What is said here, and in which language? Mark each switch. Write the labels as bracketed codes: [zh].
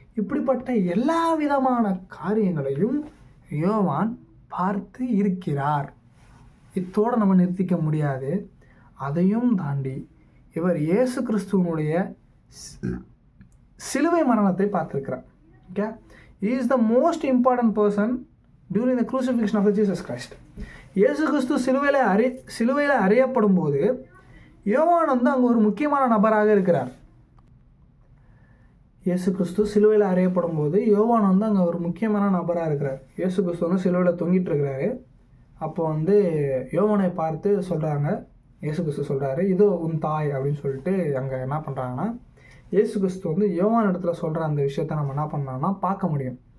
[ta] இப்படிப்பட்ட எல்லா விதமான காரியங்களையும் யோவான் பார்த்து இருக்கிறார். இத்தோடு நம்ம நிறுத்திக்க முடியாது. அதையும் தாண்டி இவர் இயேசு கிறிஸ்துவனுடைய சிலுவை மரணத்தை பார்த்துருக்கிறார். [en] Okay, he is the most important person during the crucifixion of Jesus Christ. [ta] இயேசு கிறிஸ்து சிலுவையில் அறையப்படும் போது யோவான் வந்து அங்கே ஒரு முக்கியமான நபராக இருக்கிறார். இயேசு கிறிஸ்து சிலுவையில் அறையப்படும் போது யோவான் வந்து அங்கே ஒரு முக்கியமான நபராக இருக்கிறார். இயேசு கிறிஸ்து வந்து சிலுவையில் தொங்கிட்டு இருக்கிறாரு. அப்போ வந்து யோவானை பார்த்து சொல்கிறாங்க, இயேசு கிறிஸ்து சொல்கிறாரு, இதோ உன் தாய் அப்படின்னு சொல்லிட்டு அங்கே என்ன பண்ணுறாங்கன்னா, இயேசு கிறிஸ்து வந்து யோவான் இடத்துல சொல்கிற அந்த விஷயத்த நம்ம என்ன பண்ணோம்னா பார்க்க முடியும்.